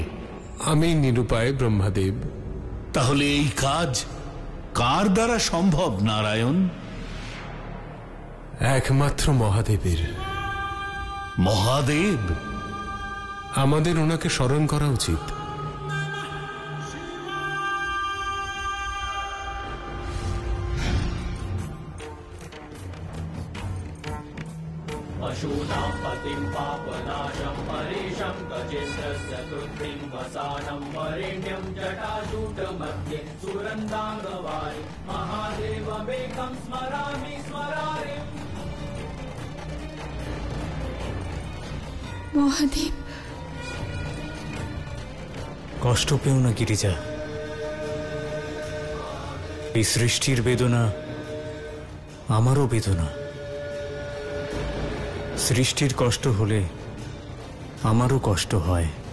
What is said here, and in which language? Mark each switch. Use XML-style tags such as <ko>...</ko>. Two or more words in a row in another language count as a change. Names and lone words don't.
<bn>আমি নিরুপায় ব্রহ্মাদেব। তাহলে এই কাজ কার দ্বারা সম্ভব নারায়ণ? একমাত্র মহাদেবের। মহাদেব? আমাদের ওনাকে স্মরণ করা উচিত।</bn> <sa>पशूनां पतिं पापनाशं परेशं गजेन्द्रस्य कृत्रिं वसानं वरेण्यं जटाजूटमध्ये सुरन्दाङ्गवारि महादेवमेकं स्मरामि स्मरारिम्।</sa> <bn>মহাদেব, কষ্ট পেও না গিরিজা। এই সৃষ্টির বেদনা আমারও বেদনা। সৃষ্টির কষ্ট হলে আমারও কষ্ট হয়।</bn>